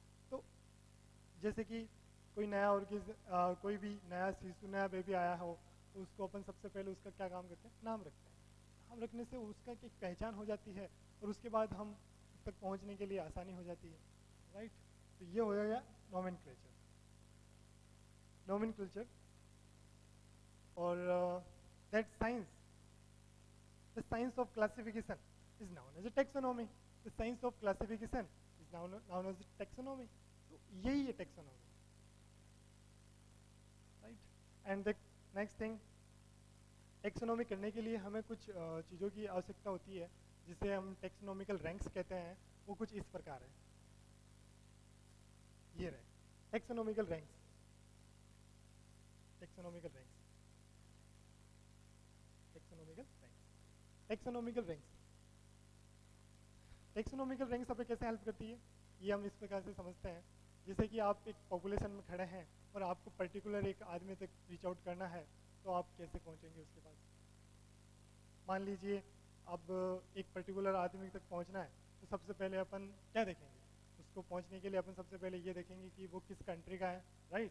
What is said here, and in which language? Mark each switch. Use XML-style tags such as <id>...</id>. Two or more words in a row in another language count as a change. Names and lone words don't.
<hi>तो जैसे कि कोई नया कोई भी नया शिशु, नया बेबी आया हो तो उसको अपन सबसे पहले उसका क्या काम करते हैं, नाम रखते हैं। नाम रखने से उसका एक पहचान हो जाती है और उसके बाद हम उस तक पहुंचने के लिए आसानी हो जाती है, राइट। तो ये हो गया नोमेनक्लेचर। नोमेनक्लेचर और</hi> <en>that science, the science of classification is known as a taxonomy. The science of classification is known as a taxonomy.</en> <hi>तो यही है taxonomy, right?</hi> <en>And the next thing,</en> <hi>taxonomy करने के लिए हमें कुछ चीज़ों की आवश्यकता होती है जिसे हम</hi> <en>taxonomical ranks</en> <hi>कहते हैं। वो कुछ इस प्रकार है, ये रहे</hi> <en>taxonomical ranks। taxonomical ranks, taxonomical ranks, taxonomical ranks। taxonomical ranks</en> <hi>हमें कैसे हेल्प करती है, ये हम इस प्रकार से समझते हैं। जैसे कि आप एक पॉपुलेशन में खड़े हैं और आपको पर्टिकुलर एक आदमी तक</hi> <en>reach out</en> <hi>करना है, तो आप कैसे पहुंचेंगे उसके पास। मान लीजिए अब एक पर्टिकुलर आदमी तक पहुंचना है, तो सबसे पहले अपन क्या देखेंगे, उसको पहुंचने के लिए अपन सबसे पहले ये देखेंगे कि वो किस कंट्री का है, राइट।</hi>